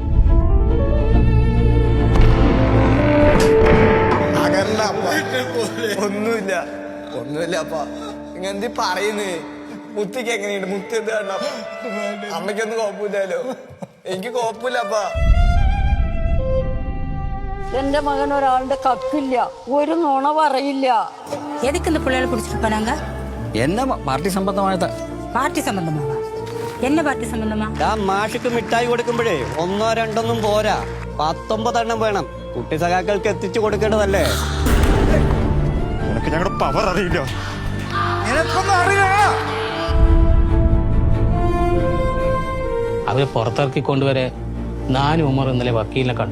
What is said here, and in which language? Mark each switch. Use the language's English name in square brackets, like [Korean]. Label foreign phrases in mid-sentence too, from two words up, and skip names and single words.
[Malayalam] ഒന്നുമില്ല അപ്പ ഇങ്ങനെന്തി പറയുന്നേ. മുത്തിക്ക് എങ്ങനെയുണ്ട്? മുത്തി എന്ത് കണ്ടോ? അമ്മയ്ക്കൊന്നും കുഴപ്പമില്ലല്ലോ, എനിക്ക് കുഴപ്പമില്ലപ്പ. എന്റെ മകൻ ഒരാളുടെ കക്കില്ല, ഒരു നുണ പറയില്ല. [Tamil] எதுக்கு இந்த பிள்ளைகளை பிடிச்சிட்டு போனாங்க? [Malayalam] என்ன പാർട്ടി സംബന്ധമായ [Tamil] பார்ட்டி சம்பந்தமாவா? என்ன பார்ட்டி சம்பந்தமா? [Malayalam] മാഷിക്ക് മിഠായി കൊടുക്കുമ്പോഴേ 1 2 പോരാ, 19 എണ്ണം വേണം. കുട്ടി സഖാക്കൾക്ക് എത്തിച്ചു കൊടുക്കേണ്ടതല്ലേ? നിനക്ക് ഞങ്ങളുടെ പവർ അറിയില്ല. അവരെ പുറത്തിറക്കിക്കൊണ്ടുവരെ ഞാനും ഉമർ ഇന്നലെ വക്കീലിനെ കണ്ടു.